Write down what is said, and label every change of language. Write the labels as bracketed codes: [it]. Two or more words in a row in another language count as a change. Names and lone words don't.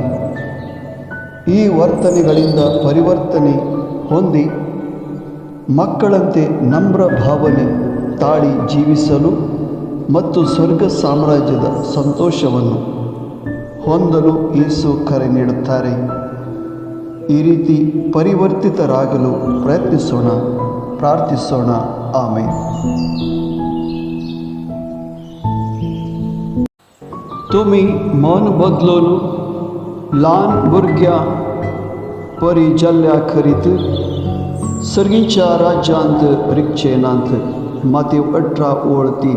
[kn] ಈ ವರ್ತನೆಗಳಿಂದ ಪರಿವರ್ತನೆ ಹೊಂದಿ ಮಕ್ಕಳಂತೆ ನಮ್ರ ಭಾವನೆ ತಾಳಿ ಜೀವಿಸಲು ಮತ್ತು ಸ್ವರ್ಗ ಸಾಮ್ರಾಜ್ಯದ ಸಂತೋಷವನ್ನು ಹೊಂದಲು ಯೇಸು ಕರೆ ನೀಡುತ್ತಾರೆ. ಈ ರೀತಿ ಪರಿವರ್ತಿತರಾಗಲು ಪ್ರಯತ್ನಿಸೋಣ, ಪ್ರಾರ್ಥಿಸೋಣ. ಆಮೆನ್. [kok] तुम्ही मन बदलून लहान भुरग्या परी जाल्ल्या खरीत सर्गीच्या राज्यांत रिक्षेनांत. मातेव 18:3.